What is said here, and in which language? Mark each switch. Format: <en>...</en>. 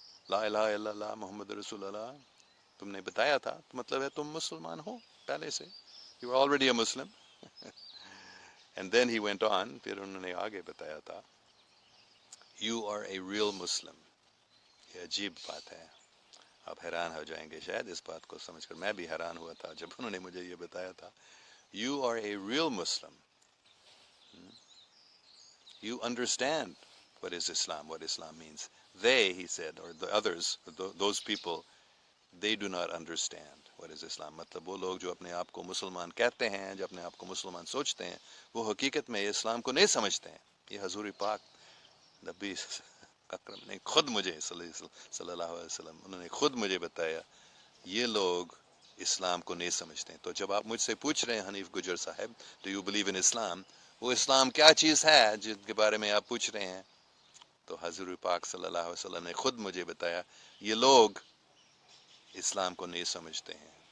<ur>لا الہ الا اللہ محمد رسول اللہ تم نے بتایا تھا، تو مطلب ہے تم مسلمان ہو پہلے سے،</ur> <en>You are already a Muslim. And then he went on,</en> <ur>پھر انہوں نے آگے بتایا تھا</ur> <en>You are a real Muslim.</en> <ur>یہ عجیب بات ہے، آپ حیران ہو جائیں گے شاید اس بات کو سمجھ کر، میں بھی حیران ہوا تھا جب انہوں نے مجھے یہ بتایا تھا، you are a real Muslim,</ur> <en>you understand what is Islam, what Islam means. They, he said, or the others, those people, they do not understand what is Islam.</en> <ur>مطلب وہ لوگ جو اپنے آپ کو مسلمان کہتے ہیں، جو اپنے آپ کو مسلمان سوچتے ہیں، وہ حقیقت میں اسلام کو نہیں سمجھتے ہیں۔ یہ حضور پاک نبی اکرم نے خود مجھے صلی اللہ علیہ وسلم انہوں نے خود مجھے بتایا یہ لوگ اسلام کو نہیں سمجھتے ہیں۔ تو جب آپ مجھ سے پوچھ رہے ہیں حنیف گجر صاحب</ur> <en>do you believe in Islam،</en> <ur>وہ اسلام کیا چیز ہے جن کے بارے میں آپ پوچھ رہے ہیں، تو حضور پاک صلی اللہ علیہ وسلم نے خود مجھے بتایا یہ لوگ اسلام کو نہیں سمجھتے ہیں۔</ur>